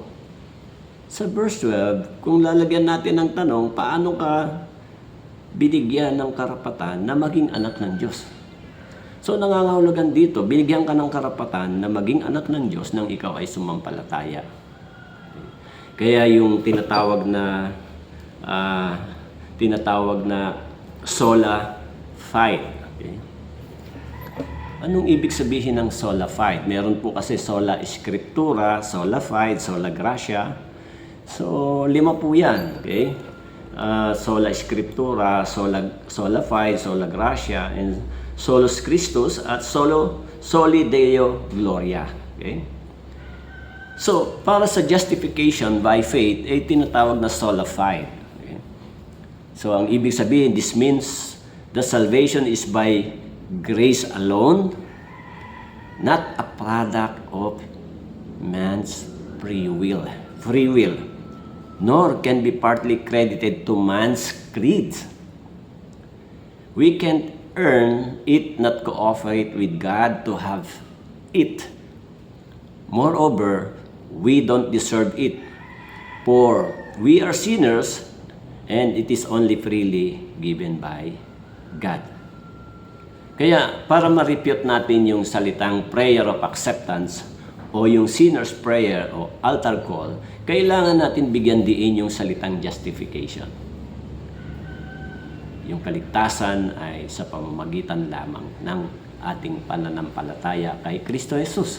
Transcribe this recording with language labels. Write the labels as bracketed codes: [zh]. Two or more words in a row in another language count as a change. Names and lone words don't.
[tl] Sa verse 12, kung lalagyan natin ng tanong, paano ka binigyan ng karapatan na maging anak ng Diyos. So nangangahulugan dito, binigyan ka ng karapatan na maging anak ng Diyos nang ikaw ay sumampalataya. Kaya yung tinatawag na [la] sola fide. [tl] Okay? Anong ibig sabihin ng [la] sola fide? [tl] Meron po kasi [la] sola scriptura, sola fide, sola gratia. [tl] So 5 po yan. Okay? [la] Sola scriptura, sola fide, sola gratia, and solus Christus at soli Deo gloria. [tl] Okay? So, para sa [en] justification by faith, [tl] ay tinatawag na [la] sola fide. [tl] Okay? So, ang ibig sabihin, [en] this means the salvation is by grace alone, not a product of man's free will. Free will. Nor can be partly credited to man's creed. We can't earn it, not cooperate with God to have it. Moreover, we don't deserve it, for we are sinners, and it is only freely given by God. [tl] Kaya, para ma-refute natin yung salitang [en] prayer of acceptance, [tl] o yung [en] sinner's prayer [tl] o [en] altar call, [tl] kailangan natin bigyan diin yung salitang justification. Yung kaligtasan ay sa pamamagitan lamang ng ating pananampalataya kay Kristo Jesus.